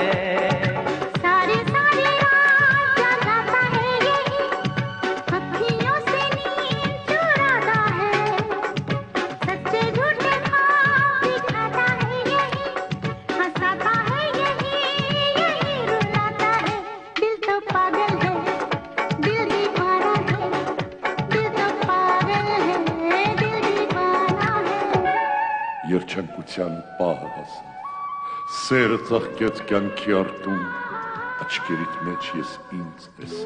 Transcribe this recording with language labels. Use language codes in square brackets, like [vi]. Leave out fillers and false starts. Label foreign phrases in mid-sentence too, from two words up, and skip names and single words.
[hi] सारी सारी रात जगाता है यही अखियों से नींद चुराता है सच्चे झूठे ख्वाब दिखाता है यही हंसाता है यही रुलाता है दिल तो पागल है दिल दीवाना है दिल तो पागल है दिल दीवाना है [hy] Երջանկության պահը հասավ, սերը ծաղկեց կյանքի արտում, աչքերիդ մեջ ես ինձ տեսա։